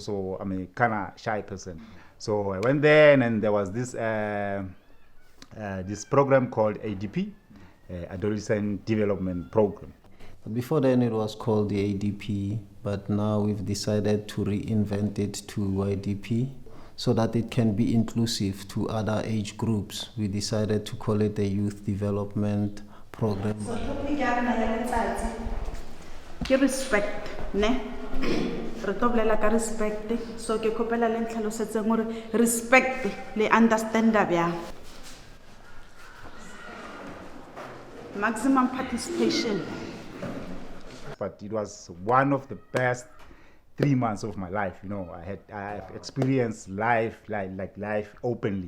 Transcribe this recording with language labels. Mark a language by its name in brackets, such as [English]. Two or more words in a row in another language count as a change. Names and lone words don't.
[English] So I'm a kind of shy person. So I went there and there was this program called ADP, Adolescent Development Program. Before then it was called the ADP, but now we've decided to reinvent it to YDP so that it can be inclusive to other age groups. We decided to call it the Youth Development Program. [Southern Sotho] So topic ya rena ya letsatsi ke respect, ne? Re tlo bolela ka respect, so ke khopela le ntlhalosetse gore respect le understanda bya [English] maximum participation. But it was one of the best 3 months of my life. I have experienced life life openly.